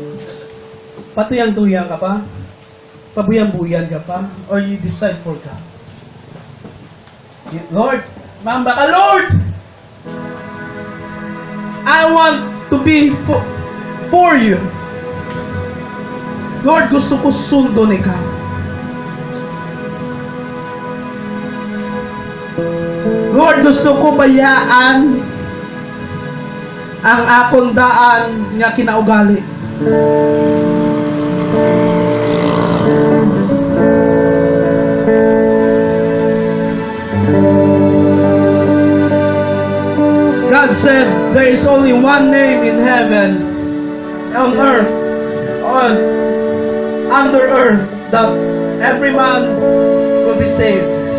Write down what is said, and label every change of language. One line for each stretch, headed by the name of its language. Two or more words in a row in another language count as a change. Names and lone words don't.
Hiligaynon: Patuyang-tuyang ka pa? Pabuyang-buyan ka pa?
English: Or you decide for God? Lord,
Hiligaynon: mamba ka,
English: Lord! I want to be for you.
Hiligaynon: Lord, gusto ko sundon ikaw. Lord, gusto ko bayaan ang akong daan nga kinaugali.
English: God said, there is only one name in heaven, on earth, under earth, that every man will be saved.